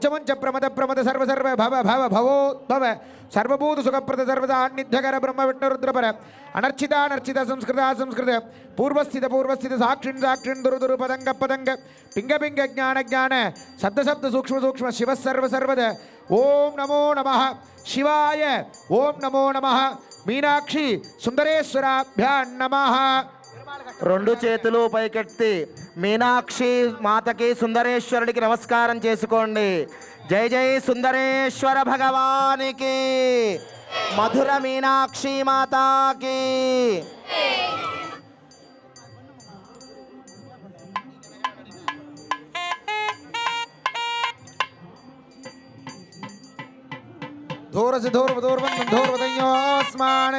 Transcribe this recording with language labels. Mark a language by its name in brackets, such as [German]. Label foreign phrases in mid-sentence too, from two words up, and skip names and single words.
[Sanskrit] मुंच प्रमद प्रमद सर्व सर्व भव भव भवोद्भव सर्वभूत सुखप्रद सर्वदा अन्निध्यकर ब्रह्म विष्णु रुद्रपर अनर्चिता नर्चित संस्कृत संस्कृत पूर्वस्थित पूर्वस्थित साक्षिण साक्षिण दुरु दुरु पदंग पदंग पिंग पिंग ज्ञान ज्ञान शब्द शब्द सूक्ष्म सूक्ष्म शिव सर्व सर्वद ओम नमो नमः शिवाय ओम नमो नमः मीनाक्षी सुंदरेश्वराभ्यां नमः। [Telugu] రెండు చేతులు పైకెత్తి మీనాక్షి మాతకి సుందరేశ్వరుడికి నమస్కారం చేసుకోండి. జై జై సుందరేశ్వర భగవానికి, మధుర మీనాక్షి మాతాకి. धोरसि धोर्वदोर्वन्दं धोर्वदयोस्माने